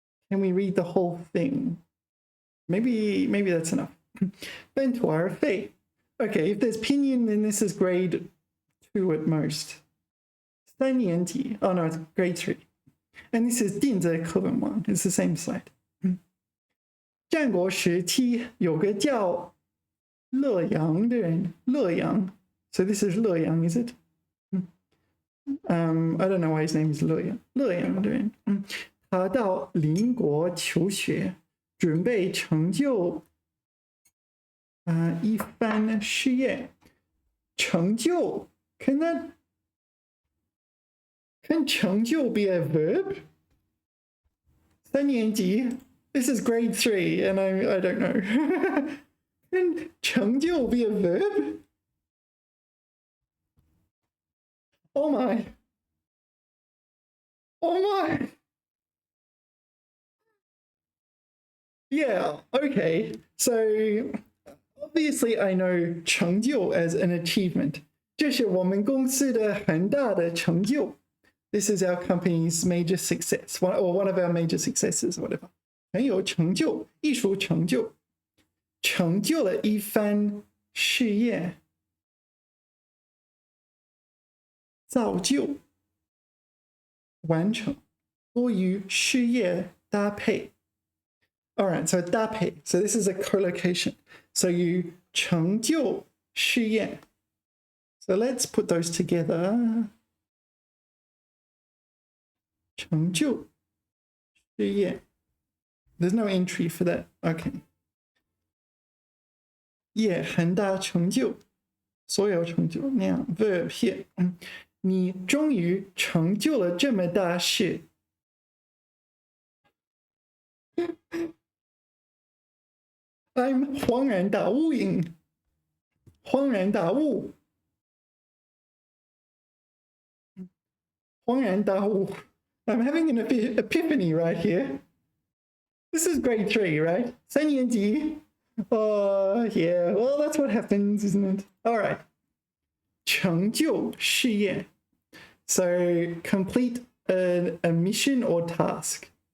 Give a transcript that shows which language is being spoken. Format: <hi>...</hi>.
<en>Can we read the whole thing? Maybe that's enough. 半途而废. Okay, if there's pinyin, then this is grade 2 at most. 三年级.Oh no, it's grade 3. And this is 电子课本网. It's the same slide.</en> <zh>战国时期有个叫乐阳的人. 乐阳.</zh> <en>So this is 乐阳, is it? I don't know why his name is 乐阳.</en> <zh>乐阳的人. 他到邻国求学，准备成就一番事业。</zh> <en>成就 can成就 be a verb? 三年级 This is grade 3 and I don't know. Can 成就 be a verb? Oh my. Oh my. Yeah, okay. So obviously I know 成就 as an achievement.</en> <zh>这是我们公司的很大的成就.</zh> <en>This is our company's major success, or one of our major successes, or whatever.</en> <zh>很有成就，艺术成就，成就了一番事业，造就，完成，多与事业搭配。</zh> <en>All right, so 搭配. So this is a collocation. So you</en> <zh>成就事业</zh> <en>So let's put those together.</en> <zh>成就事业.</zh> <en>There's no entry for that. Okay.</en> <zh>业很大成就，所有成就那样</zh> <en>verb here.</en> <zh>你终于成就了这么大事。</zh> <en>I'm 恍然大悟 in 恍然大悟，恍然大悟。 I'm having an epiphany right here. This is grade 3, right? 三年级.Oh, yeah. Well, that's what happens, isn't it? All right.</en> <zh>成就事业.</zh> <en>So complete a mission or task.</en>